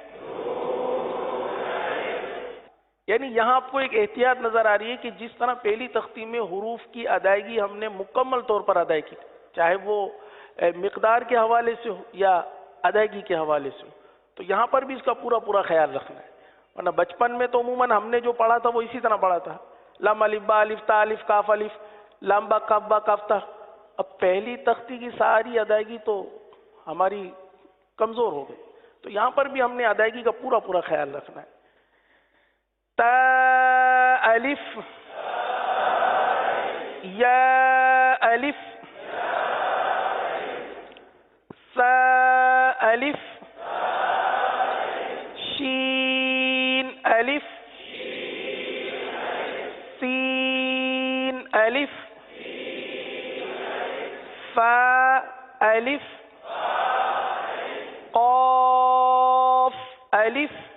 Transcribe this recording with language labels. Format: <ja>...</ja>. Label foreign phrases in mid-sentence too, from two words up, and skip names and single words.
<ur>یعنی یہاں آپ کو ایک احتیاط نظر آ رہی ہے کہ جس طرح پہلی تختی میں حروف کی ادائیگی ہم نے مکمل طور پر ادائیگی کی، چاہے وہ مقدار کے حوالے سے ہو یا ادائیگی کے حوالے سے ہو، تو یہاں پر بھی اس کا پورا پورا خیال رکھنا ہے. ورنہ بچپن میں تو عموماً ہم نے جو پڑھا تھا وہ اسی طرح پڑھا تھا،</ur> <ar>لام الف با الف تا الف کاف الف لام با کاف تا.</ar> <ur>اب پہلی تختی کی ساری ادائیگی تو ہماری کمزور ہو گئی، تو یہاں پر بھی ہم نے ادائیگی کا پورا پورا خیال رکھنا ہے.</ur> <ar>تا الف یا الف سا الف شین الف سین الف فا الف قاف الف.</ar>